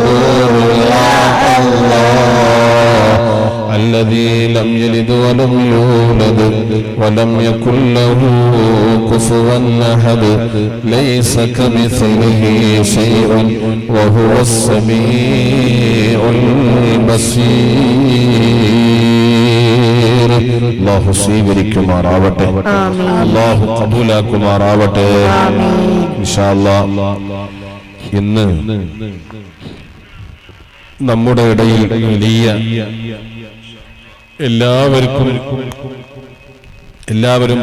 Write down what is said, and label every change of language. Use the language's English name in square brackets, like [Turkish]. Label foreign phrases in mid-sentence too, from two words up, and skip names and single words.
[Arabic] صبور يا الله الذي لم يلد ولم يولد ولم يكن له كفوا أحد ليس كمثله شيء وهو السميع البصير. [Malayalam] അല്ലാഹു സ്വീകരിക്കുമാറാവട്ടെ, അല്ലാഹു ഖബൂലാക്കുമാറാവട്ടെ. [Arabic] إن شاء الله [Malayalam] ഇന്ന് നമ്മുടെ ഇടയിൽ വലിയ എല്ലാവരും